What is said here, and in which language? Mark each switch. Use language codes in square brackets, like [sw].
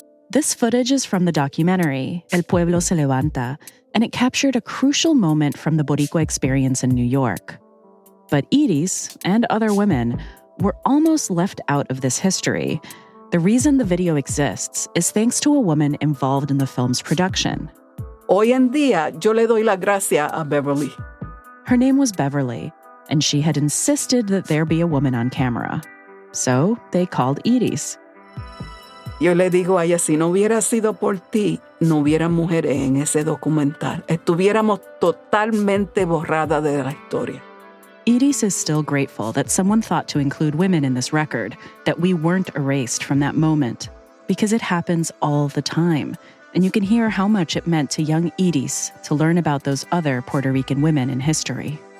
[en] This footage is from the documentary El Pueblo se levanta, and it captured a crucial moment from the Boricua experience in New York. But Edie's and other women were almost left out of this history. The reason the video exists is thanks to a woman involved in the film's production. [es] Hoy en día, yo le doy la gracia a Beverly. [en] Her name was Beverly, and she had insisted that there be a woman on camera. So they called Edie's. [es] Yo le digo a ella, si no hubiera sido por ti, no hubiera mujeres en ese documental. Estuviéramos totalmente borradas de la historia. [en] Edie's is still grateful that someone thought to include women in this record, that we weren't erased from that moment, because it happens all the time, and you can hear how much it meant to young Edie's to learn about those other Puerto Rican women in history.